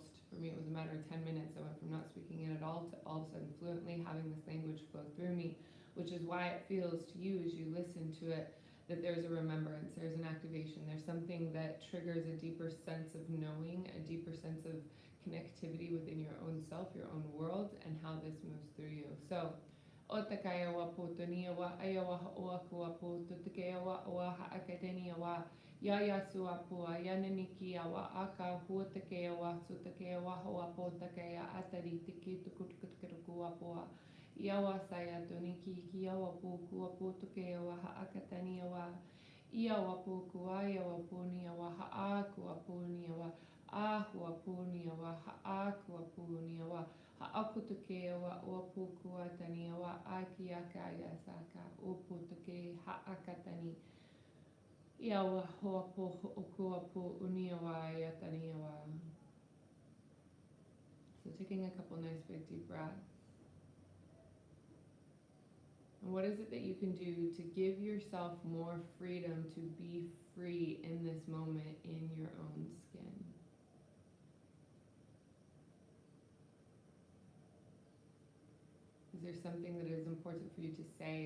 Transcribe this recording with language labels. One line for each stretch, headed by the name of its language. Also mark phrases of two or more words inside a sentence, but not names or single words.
English: For me, it was a matter of 10 minutes. I went from not speaking it at all to all of a sudden fluently having this language flow through me, which is why it feels to you as you listen to it that there's a remembrance, there's an activation, there's something that triggers a deeper sense of knowing, a deeper sense of connectivity within your own self, your own world, and how this moves through you. So, Otakaya wa putonia wa ayawa ha'oakua puto tekea wa oa ha'akatenia wa yaya suapua yananikia wa aka huotakea wa sutakea wa hoa potakea atari tiki tukutukutukuapua Iawa saya toniki kiawa pukua putukea wa haakatania wa iawa pukua iawa punia wa haakua punia wa ahua punia wa haakua punia wa haakutukea wa uapukua tania wa akiakaya saka uputuke haakatani iawa hoapo ukua pu unia wa yatania wa. So taking a couple nice big deep breaths. And what is it that you can do to give yourself more freedom to be free in this moment in your own skin? Is there something that is important for you to say?